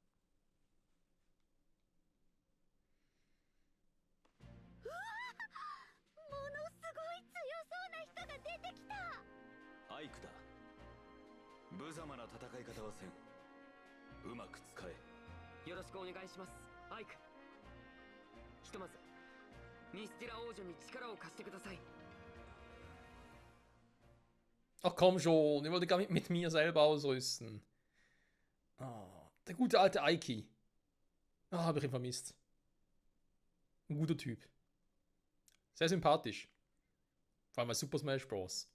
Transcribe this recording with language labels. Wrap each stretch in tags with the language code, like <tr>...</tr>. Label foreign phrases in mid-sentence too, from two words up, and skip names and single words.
<ja>ものすごい強そうな人が出てきた。アイクだ。無様な戦い方はせん。うまく使え。よろしくお願いします、アイク。ひとまずミスティラ王女に力を貸してください。</ja> <de>Ach komm schon, ich wollte gar nicht mit mir selber ausrüsten. Ah, der gute alte Ike. Ah, habe ich ihn vermisst. Ein guter Typ. Sehr sympathisch. Vor allem bei Super Smash Bros.</de>